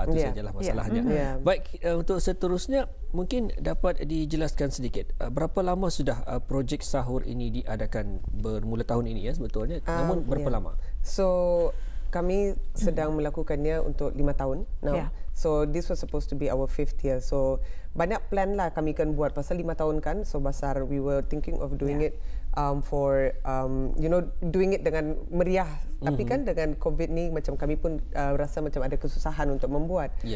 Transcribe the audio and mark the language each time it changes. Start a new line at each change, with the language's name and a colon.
Malay: Itu sajalah masalahnya. Baik, untuk seterusnya mungkin dapat dijelaskan sedikit berapa lama sudah projek sahur ini diadakan, bermula tahun ini sebetulnya, namun berapa lama? So kami sedang melakukannya untuk 5 tahun now.
English: So this was supposed to be our 5th year.
Malay: So banyak plan lah kami kan buat pasal 5 tahun kan. So besar,
English: we were thinking of doing it for doing it
Malay: dengan meriah. Tapi kan dengan COVID ni macam kami pun rasa macam ada kesusahan untuk membuat.